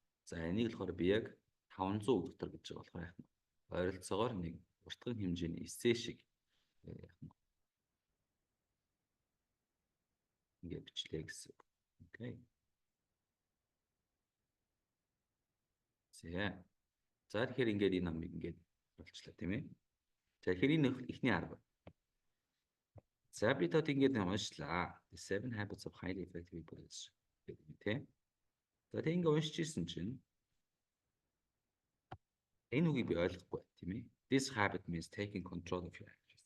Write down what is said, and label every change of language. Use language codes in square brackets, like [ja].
[mn] За энийг болохоор би яг 500 үг дотор гэж байгаа болохоор яг ойролцоогоор нэг уртган хэмжээний эссе шиг яг ингээд бичлээ гэсэн. Окей. За тэгэхээр ингээд энэ номыг ингээд болчлаа тийм ээ. За тэгэхээр энэ эхний арга. За би тод ингээд уншлаа. [en] The 7 habits of highly effective people [mn] гэдэг юм тийм. За тэг ингээд уншиж ирсэн чинь энэ үгийг би ойлгохгүй тийм ээ. [en] This habit means taking control of your actions.